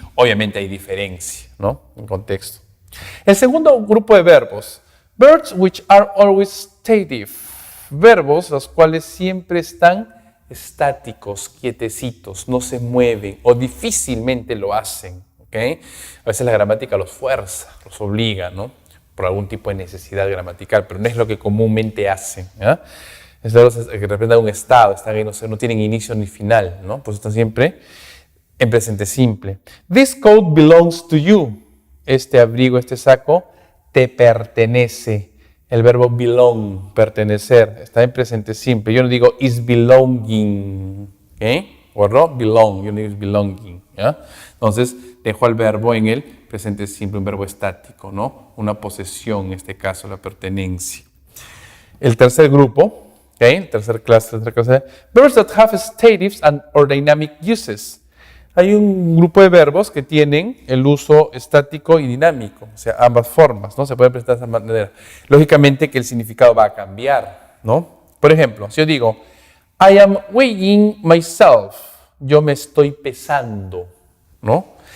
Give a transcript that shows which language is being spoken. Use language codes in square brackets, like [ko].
[es] Obviamente hay diferencia, ¿no? En contexto. El segundo grupo de verbos, [en] verbs which are always stative, [es] verbos los cuales siempre están estáticos, quietecitos, no se mueven o difícilmente lo hacen. ¿Okay? A veces la gramática los fuerza, los obliga, ¿no? Por algún tipo de necesidad gramatical, pero no es lo que comúnmente hacen. ¿Ya? Es verbos que representan un estado, están ahí, no tienen inicio ni final, ¿no? Pues están siempre en presente simple. [en] This coat belongs to you. [es] Este abrigo, este saco, te pertenece. El verbo belong, pertenecer, está en presente simple. Yo no digo is belonging, ¿ok? O no, belong, yo no digo is belonging, ¿ya? Entonces, dejo al verbo en el presente simple, un verbo estático, ¿no? Una posesión, en este caso, la pertenencia. El tercer grupo, ¿ok? Tercera clase, [en] verbs that have statives and or dynamic uses. [es] Hay un grupo de verbos que tienen el uso estático y dinámico, o sea, ambas formas, ¿no? Se puede presentar de esa manera. Lógicamente que el significado va a cambiar, ¿no? Por ejemplo, si yo digo, [en] I am weighing myself, [es] yo me estoy pesando, ¿no?